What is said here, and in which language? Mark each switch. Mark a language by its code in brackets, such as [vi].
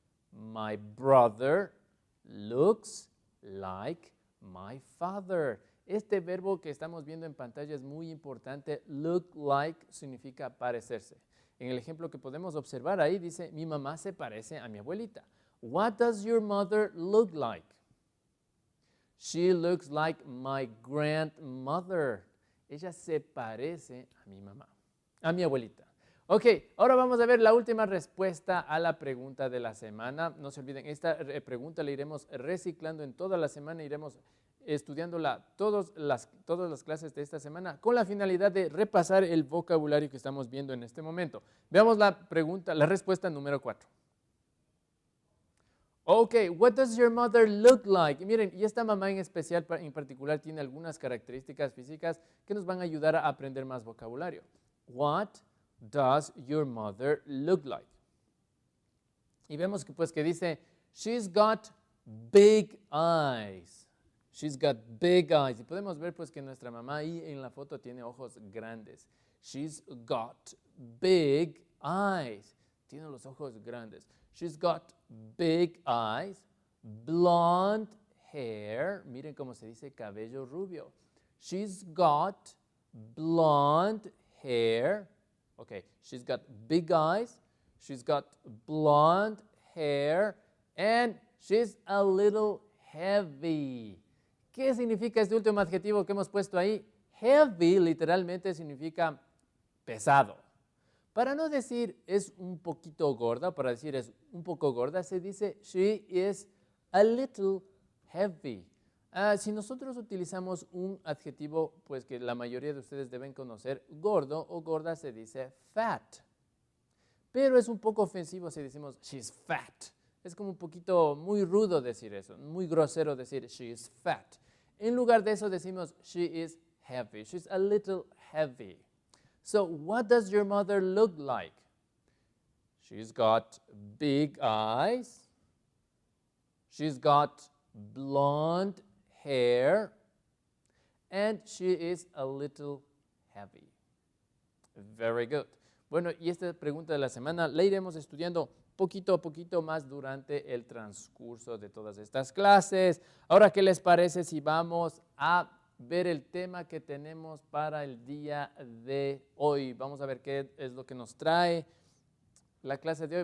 [en] My brother looks like my father. [es] Este verbo que estamos viendo en pantalla es muy importante. Look like significa parecerse. En el ejemplo que podemos observar ahí dice, mi mamá se parece a mi abuelita. [en] What does your mother look like? She looks like my grandmother. [es] Ella se parece a mi mamá, a mi abuelita. Ok, ahora vamos a ver la última respuesta a la pregunta de la semana. No se olviden, esta pregunta la iremos reciclando en toda la semana, iremos estudiándola todas las clases de esta semana con la finalidad de repasar el vocabulario que estamos viendo en este momento. Veamos la respuesta número 4. [en] Ok, what does your mother look like? [es] Y miren, y esta mamá en especial, en particular, tiene algunas características físicas que nos van a ayudar a aprender más vocabulario. [en] What does your mother look like? [es] Y vemos que pues que dice, she's got big eyes. [en] She's got big eyes. [es] Y podemos ver pues que nuestra mamá ahí en la foto tiene ojos grandes. [en] She's got big eyes. [es] Tiene los ojos grandes. [en] She's got big eyes, blonde hair. [es] Miren cómo se dice cabello rubio. [en] She's got blonde hair. Okay, she's got big eyes. She's got blonde hair. And She's a little heavy. [es] ¿Qué significa este último adjetivo que hemos puesto ahí? Heavy literalmente significa pesado. Para no decir es un poquito gorda, para decir es un poco gorda, se dice she is a little heavy. Si nosotros utilizamos un adjetivo pues que la mayoría de ustedes deben conocer, gordo o gorda, se dice fat. Pero es un poco ofensivo si decimos she's fat. Es como un poquito muy rudo decir eso, muy grosero decir she is fat. [en] En lugar de eso decimos she is heavy. She's a little heavy. So what does your mother look like? She's got big eyes. She's got blonde hair. And she is a little heavy. Very good. [es] Bueno, y esta pregunta de la semana la iremos estudiando poquito a poquito más durante el transcurso de todas estas clases. Ahora, ¿qué les parece si vamos a ver el tema que tenemos para el día de hoy? Vamos a ver qué es lo que nos trae la clase de hoy.